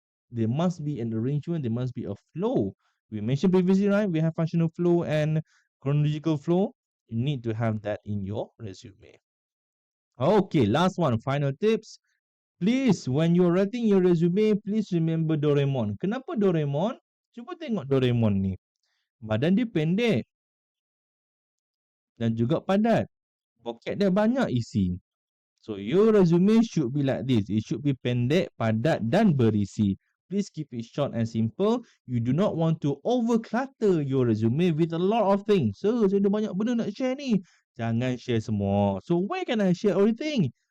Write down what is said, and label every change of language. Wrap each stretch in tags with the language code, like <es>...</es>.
<en>There must be an arrangement, there must be a flow. We mentioned previously, right? We have functional flow and chronological flow. You need to have that in your resume. Okay, last one, final tips. Please, when you're writing your resume, please remember Doraemon.</en> <ms>Kenapa Doraemon? Cuba tengok Doraemon ni. Badan dia pendek dan juga padat. Poket dia banyak isi.</ms> <en>So your resume should be like this. It should be</en> <ms>pendek, padat dan berisi.</ms> <en>Please keep it short and simple. You do not want to overclutter your resume with a lot of things.</en> <ms>So, saya ada banyak benda nak share ni. Jangan share semua.</ms> <en>So, where can I share everything?</en>